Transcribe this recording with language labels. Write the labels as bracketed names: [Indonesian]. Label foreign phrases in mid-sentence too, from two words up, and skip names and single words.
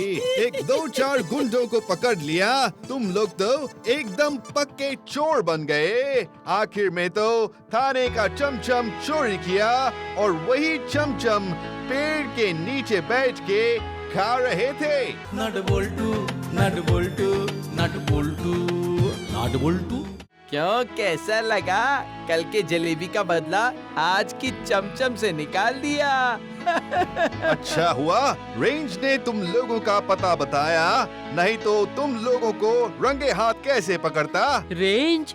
[Hindi] एक 2-4 गुंडों को पकड़ लिया, तुम लोग तो एकदम पक्के चोर बन गए। आखिर में तो थाने का चमचम चोरी किया और वही चमचम पेड़ के नीचे बैठ के खा रहे थे। नट बोल्टू, नट बोल्टू, नट बोल्टू, नट बोल्टू। क्यों, कैसा लगा? कल के जलेबी का बदला आज की चमचम से निकाल दिया। अच्छा हुआ रेंज ने तुम लोगों का पता बताया, नहीं तो तुम लोगों को रंगे हाथ कैसे पकड़ता। रेंज?